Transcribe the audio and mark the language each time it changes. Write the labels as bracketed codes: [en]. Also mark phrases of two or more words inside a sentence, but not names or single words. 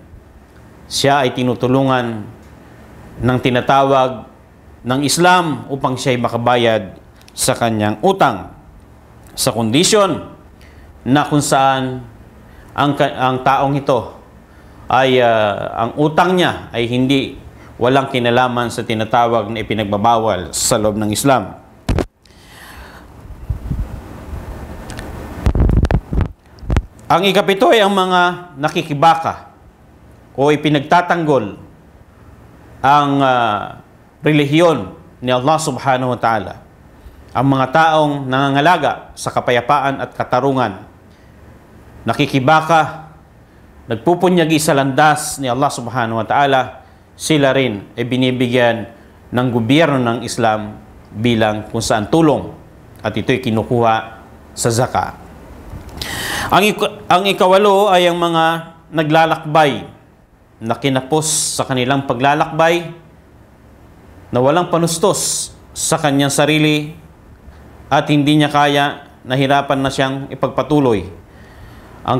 [tl] Siya ay tinutulungan ng tinatawag ng Islam upang siya ay makabayad sa kanyang utang sa kondisyon na kung saan ang taong ito ay ang utang niya ay walang kinalaman sa tinatawag na ipinagbabawal sa loob ng Islam. Ang ikapito ay ang mga nakikibaka o ipinagtatanggol ang relihiyon ni Allah [ar] سبحانه وتعالى. [tl] Ang mga taong nangangalaga sa kapayapaan at katarungan, nakikibaka, nagpupunyagi sa landas ni Allah [ar] سبحانه وتعالى, [tl] sila rin ay binibigyan ng gobyerno ng Islam bilang kung saan tulong at ito'y kinukuha sa zakat. Ang ikawalo ay ang mga naglalakbay na kinapos sa kanilang paglalakbay na walang panustos sa kanyang sarili at hindi niya kaya, nahirapan na siyang ipagpatuloy ang